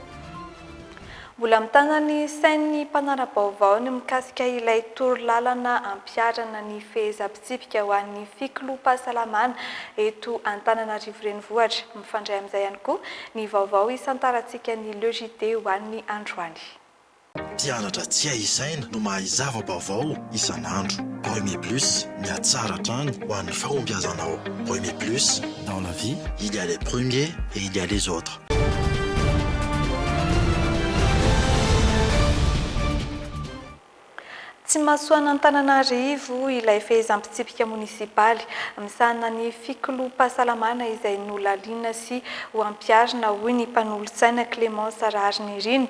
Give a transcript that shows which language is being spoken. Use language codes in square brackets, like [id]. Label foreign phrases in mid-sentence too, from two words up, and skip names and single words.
[mg] Mbola mitana ny sain'ny mpanara-baovao ny mikasika ilay torolalana ampiarana ny fehezam-pitsipika ho an'ny fikoloam-pahasalamana eto Antananarivo renivohitra. Mifandray amin'izay ihany koa ny vaovao isantarantsika ny Le JT ho an'ny androany. Mpianatra tsy ahisaina no mahay zava-baovao isan'andro. Premier Plus, miatsara hatrany ho an'ny fahombiazanao. [fr] Premier Plus, dans la vie, il y a les premiers et il y a les autres. [mg] Tsy mahasoana Antananarivo ilay fehezam-pitsipika munisipaly misahana ny fikoloam-pahasalamana izay nolalina sy ho ampiarina hoy ny mpanolotsaina Clémence Rarinirina.